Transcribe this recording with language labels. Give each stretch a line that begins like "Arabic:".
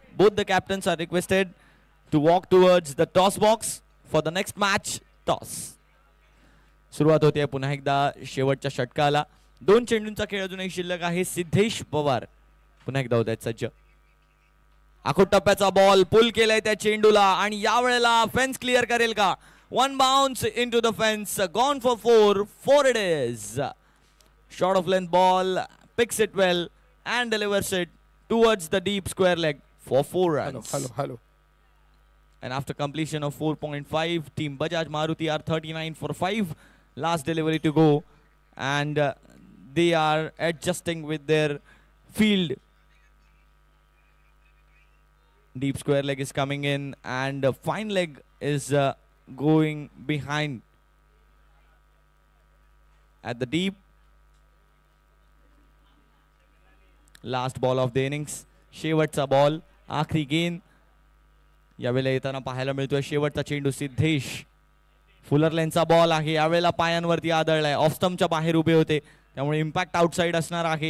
English: Both the captains are requested to walk towards the toss box for the next match toss.
Marathi: सुरुवात होते पुन्हा एकदा शेवटच्या षटकाला. 2 चेंडूंचा खेळ अजूनही शिल्लक आहे. सिद्धेश पवार पुन्हा एकदा होत आहेत सज्ज. आखोट टप्प्याचा बॉल पुल केलाय त्या चेंडूला आणि यावेळेला फेन्स क्लिअर करेल का?
English: One bounce into the fence, gone for 4. 4 it is. Short of length ball, picks it well and delivers it towards the deep square leg for 4 runs. Hello. And after completion of 4.5, team Bajaj Maruti are 39 for 5. Last delivery to go, and they are adjusting with their field. Deep square leg is coming in, and fine leg is going behind at the deep. Last ball of the innings,
Marathi: शेवटचा ball,
Hindi: आखरी गेंद
Marathi: यावेळेला येताना पाहायला मिळतोय. शेवटचा चेंडू Siddhesh, Fuller लेनचा ball आहे. यावेळेला पायांवरती आदळलाय, ऑफ स्टंपच्या बाहेर उभे होते, त्यामुळे इम्पॅक्ट आउटसाइड असणार आहे.